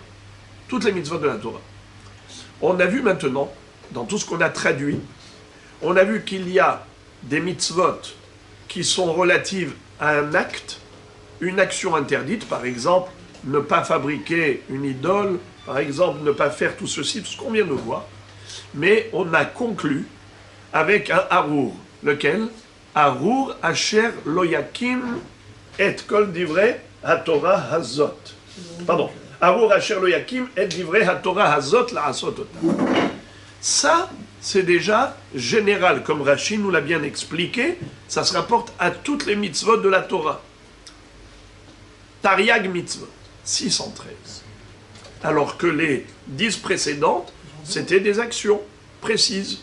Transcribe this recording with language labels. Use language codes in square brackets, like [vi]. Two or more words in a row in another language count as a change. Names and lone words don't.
[fr] Toutes les mitzvot de la Torah. On a vu maintenant, dans tout ce qu'on a traduit, on a vu qu'il y a des mitzvot qui sont relatives à un acte, une action interdite, par exemple, ne pas fabriquer une idole, par exemple, ne pas faire tout ceci, tout ce qu'on vient de voir. Mais on a conclu avec un harour, lequel? [he] ארור אשר לא יקים את כל דברי התורה הזאת. [fr] Pardon. [he] ארור אשר לא יקים את דברי התורה הזאת לעשות. [fr] Ça, c'est déjà général, comme Rashi nous l'a bien expliqué, ça se rapporte à toutes les mitzvot de la Torah. [he] תרי"ג מצוות, 613. [fr] Alors que les 10 précédentes, c'était des actions précises.